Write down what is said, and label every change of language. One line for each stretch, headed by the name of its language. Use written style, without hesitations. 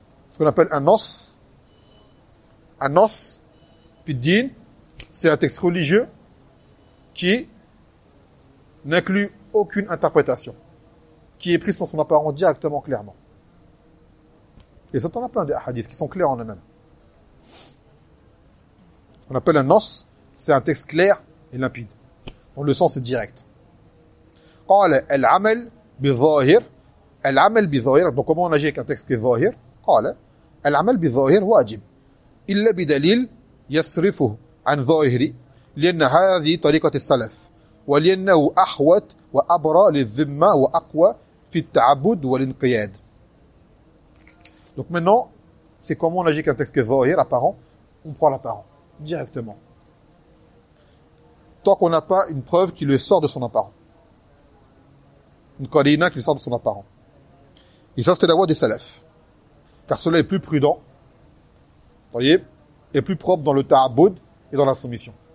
French: Ce qu'on appelle un nas fi din, c'est un texte religieux qui n'inclut aucune interprétation, qui est pris sur son apparence directement, clairement. Et ça, on a plein de hadiths qui sont clairs en eux-mêmes. On appelle un nos, c'est un texte clair et limpide. Donc le sens est direct.
Arabic: قال العمل بظاهر العمل بظاهر.
French: Donc comment on agit avec un texte qui est ظاهر?
Arabic: قال العمل بظاهر واجب إلا بدليل يصرفه عن ظاهري لأن هذه طريقة السلف ولأنه أحوط وأبرى للذمة وأقوى في التعبد والانقياد.
French: Donc maintenant, c'est comment on agit avec un texte qui est ظاهر apparent? On prend l'apparent. Directement. Tant qu'on n'a pas une preuve qui le sort de son apparent. Une qalina qui le sort de son apparent. Et ça, c'était la voie des salafs. Car cela est plus prudent, voyez, et plus propre dans le ta'aboud et dans la soumission.